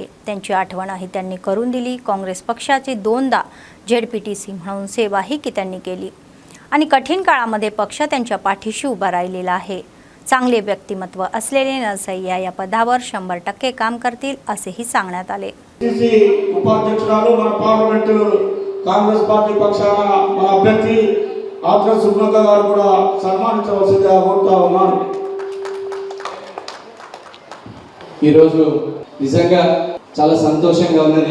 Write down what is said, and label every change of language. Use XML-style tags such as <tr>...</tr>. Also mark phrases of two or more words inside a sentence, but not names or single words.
<mr>त्यांची आठवणही त्यांनी करून दिली. काँग्रेस पक्षाची 2दा ZPTC म्हणून सेवाही त्यांनी केली आणि कठीण काळामध्ये पक्ष त्यांच्या पाठीशी उभा राहिलेला आहे. चांगले व्यक्तिमत्व असलेले नारसय्या या पदावर 100% काम करतील असेही सांगण्यात आले.</mr> <te>ఉపాధ్యక్షురాలు మన పార్లమెంట్ కాంగ్రెస్ పార్టీ పక్షాన మన అభ్యర్థి ఆత్ర సుబ్నక్క గారు కూడా సన్మానించవలసిందిగా కోరుతా ఉన్నాను. ఈరోజు నిజంగా చాలా సంతోషంగా ఉన్నది.</te>